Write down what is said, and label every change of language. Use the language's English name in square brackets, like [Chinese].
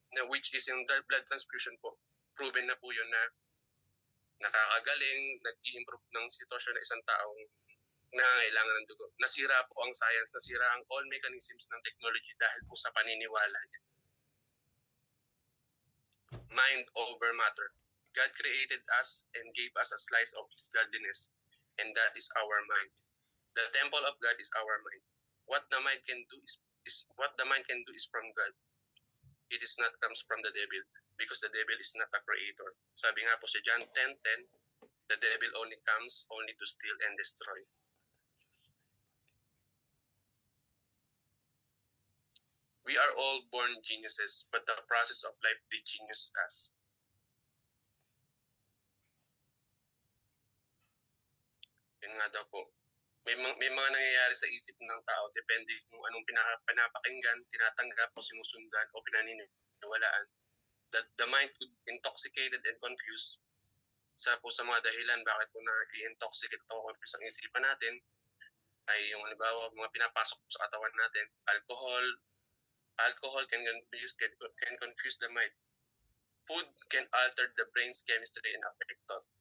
[Filipino] Which is yung blood transfusion po. Proven na po yun na nakakagaling, nag-i-improve ng sitwasyon ng isang taong nangangailangan ng dugo. Nasira po ang science, nasira ang all mechanisms ng technology dahil po sa paniniwala niya. [English] Mind over matter. God created us and gave us a slice of His godliness, and that is our mind. The temple of God is our mind. What the mind can do is from God. It is not comes from the devil, because the devil is not a creator. [Filipino] Sabi nga po sa [English] John 10:10, the devil only comes only to steal and destroy. We are all born geniuses, but the process of life de-genius us. [Filipino] Yun nga daw po. May mga nangyayari sa isip ng tao, depende kung anong pinapakinggan, tinatanggap o sinusundan o pinaniniwalaan. [English] That the mind could intoxicated and confused. [Filipino] Isa po sa mga dahilan bakit po na-intoxicate o confused ang isipan natin ay yung halimbawa mga pinapasok sa katawan natin, [English] alcohol can confuse the mind. Food can alter the brain's chemistry and affect thought.